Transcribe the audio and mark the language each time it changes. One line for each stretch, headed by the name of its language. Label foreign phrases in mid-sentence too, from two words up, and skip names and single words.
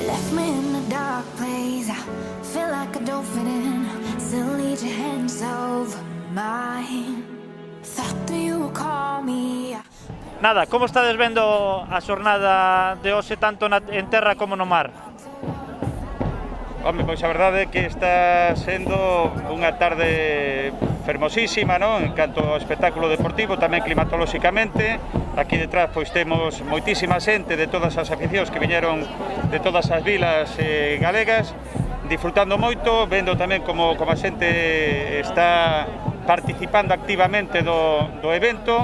English: left me in a dark place. I feel like I don't fit in. Still need your hands over mine. Thought that you would call me.
Galician: Nada, como estades vendo a xornada de hoxe tanto en terra como no mar? Home, pois a verdade é que está sendo unha tarde fermosísima, non? En canto ao espectáculo deportivo, tamén climatolóxicamente. Aquí detrás pois temos moitísima xente de todas as aficións que viñeron de todas as vilas galegas, disfrutando moito, vendo tamén como a xente está participando activamente do evento.